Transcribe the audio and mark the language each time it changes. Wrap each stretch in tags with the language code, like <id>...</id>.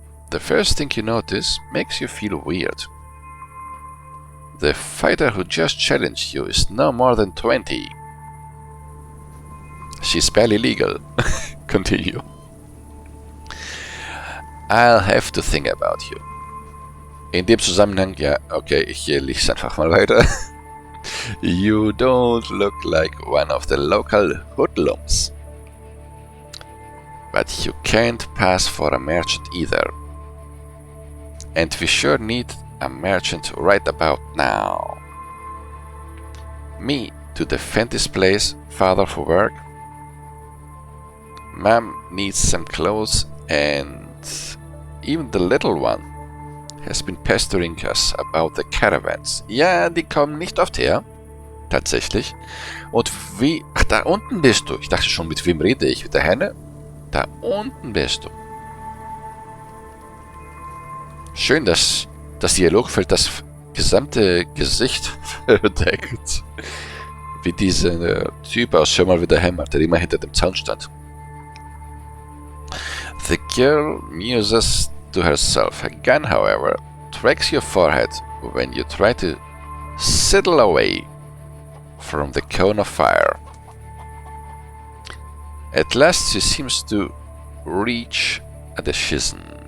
<en>The first thing you notice makes you feel weird. The fighter who just challenged you is no more than 20. She's barely legal. Continue. I'll have to think about you.</en> <de>In dem Zusammenhang, ja, okay, ich lese einfach mal weiter.</de> <en>You don't look like one of the local hoodlums. But you can't pass for a merchant either. And we sure need a merchant right about now. Me to defend this place, father for work. Mom needs some clothes, and even the little one has been pestering us about the caravans.</en> <de>Ja, die kommen nicht oft her. Tatsächlich. Und wie... Ach, da unten bist du. Ich dachte schon, mit wem rede ich? Mit der Henne? Da unten bist du. Schön, dass das Dialogfeld das gesamte Gesicht verdeckt. Wie dieser Typ aus Schau mal, wie der hämmert, der immer hinter dem Zaun stand.</de> <en>The girl muses to herself. A gun, however, tracks your forehead when you try to sidle away from the cone of fire. At last she seems to reach a decision.</en>